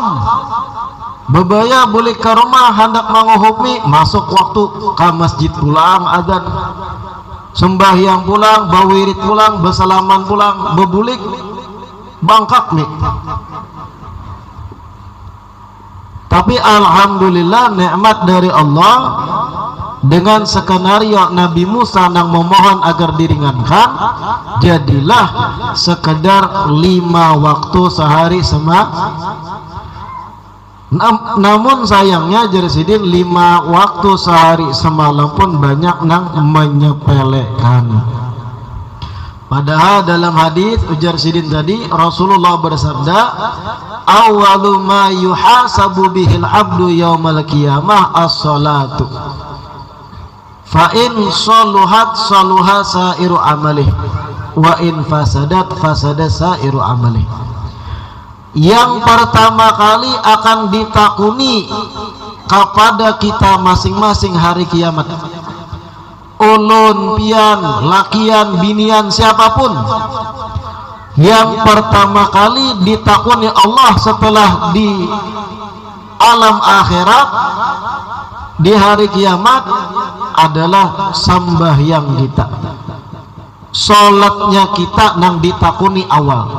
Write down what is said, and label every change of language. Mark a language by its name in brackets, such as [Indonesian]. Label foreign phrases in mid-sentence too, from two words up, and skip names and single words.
[Banjar] Bebaya boleh ke rumah hendak manguhukmi, masuk waktu ke masjid pulang adzan, sembahyang pulang, bawirid pulang, bersalaman pulang, bebulik bangkak nih. [Indonesian] Tapi alhamdulillah nikmat dari Allah, dengan skenario Nabi Musa yang memohon agar diringankan, jadilah sekedar 5 waktu sehari namun sayangnya Jersidin 5 waktu sehari semalam pun banyak nang menyepelekan. Padahal dalam hadis ujar Sidin tadi Rasulullah bersabda, [Arabic] أول ما يحاسب به العبد يوم القيامة الصلاة، فإن صلحت صلح سائر عمله، وإن فسدت فسد سائر عمله. [Indonesian] Yang pertama kali akan ditakuni kepada kita masing-masing hari kiamat, ulun, pian, lakian, binian, siapapun, yang pertama kali ditakuni Allah setelah di alam akhirat di hari kiamat adalah sembahyang kita, sholatnya kita nang ditakuni awal.